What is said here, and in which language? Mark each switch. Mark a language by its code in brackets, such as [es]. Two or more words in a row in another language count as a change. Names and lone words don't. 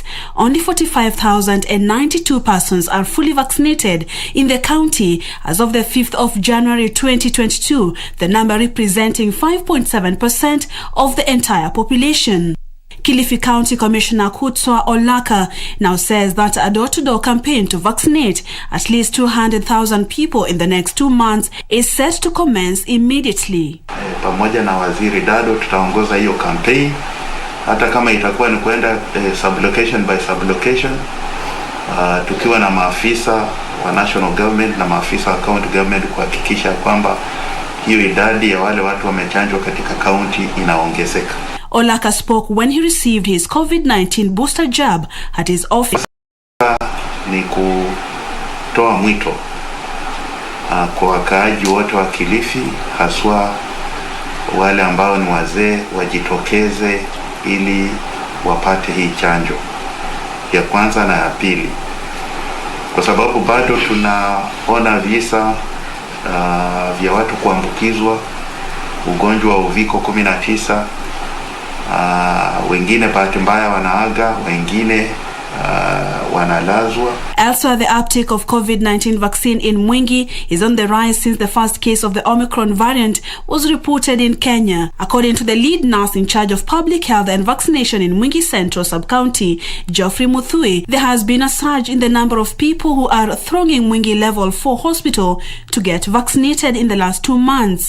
[en] Only 45,092 persons are fully vaccinated in the county as of the 5th of January 2022, the number representing 5.7% of the entire population. Kilifi County Commissioner Kutswa Olaka now says that a door-to-door campaign to vaccinate at least 200,000 people in the next 2 months is set to commence immediately. [sw] Pamoja na Waziri Dado tutaongoza hiyo campaign, hata kama itakuwa ni kwenda [en] sub-location by sub-location, [sw] tukiwa na maafisa wa [en] national government [sw] na maafisa wa [en] county government [sw] kuhakikisha kwamba hiyo idadi ya wale watu wamechanjwa katika county inaongezeka. [en] Olaka spoke when he received his COVID-19 booster jab at his office. [sw] Ni kutoa mwito kwa wakaaji wote wa Kilifi, haswa wale ambao ni wazee, wajitokeze ili wapate hii chanjo ya kwanza na ya pili, kwa sababu bado tunaona visa vya watu kuambukizwa ugonjwa wa uviko 19. Wengine bahati mbaya wanaaga, wengine wanalazwa. [en] Elsewhere, the uptake of COVID-19 vaccine in Mwingi is on the rise since the first case of the Omicron variant was reported in Kenya. According to the lead nurse in charge of public health and vaccination in Mwingi Central Sub-County, Geoffrey Muthui, there has been a surge in the number of people who are thronging Mwingi Level 4 hospital to get vaccinated in the last 2 months.